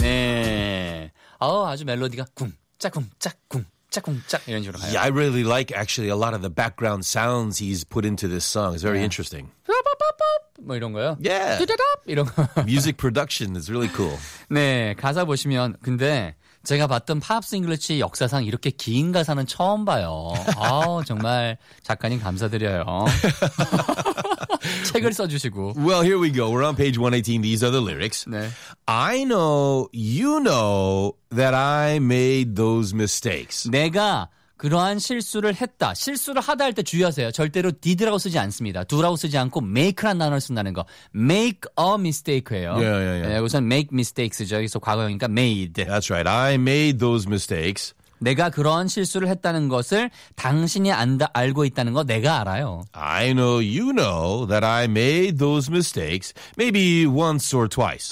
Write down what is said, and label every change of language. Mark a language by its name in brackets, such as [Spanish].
[Korean] 네, 어, 아주 멜로디가 쿵짝쿵짝쿵. 짝꿍짝 이런 식으로 가요. [English] Yeah, I really like actually a lot of the background sounds he's put into this song. It's very interesting. [Korean] 뭐 이런 거요? [English] Yeah. [Korean] 이런 거. [English] Music production is really cool. [Korean] 네, 가사 보시면 근데 제가 봤던 팝스 잉글리치 역사상 이렇게 긴 가사는 처음 봐요. 아, 정말 작가님 감사드려요. 책을 써주시고. [English] Well, here we go. We're on page 118. These are the lyrics. [Korean] 네. [English] I know you know that I made those mistakes. [Korean] 내가 그러한 실수를 했다. 실수를 하다 할 때 주의하세요. 절대로 did라고 쓰지 않습니다. do라고 쓰지 않고 make란 단어를 쓴다는 거. [English] make a mistake [Korean] 예요. 여기서는 [English] make mistakes [Korean] 죠. 여기서 과거형이니까 made. [English] That's right. I made those mistakes. [Korean] 내가 그러한 실수를 했다는 것을 당신이 알고 있다는 거 내가 알아요. [English] I know you know that I made those mistakes maybe once or twice.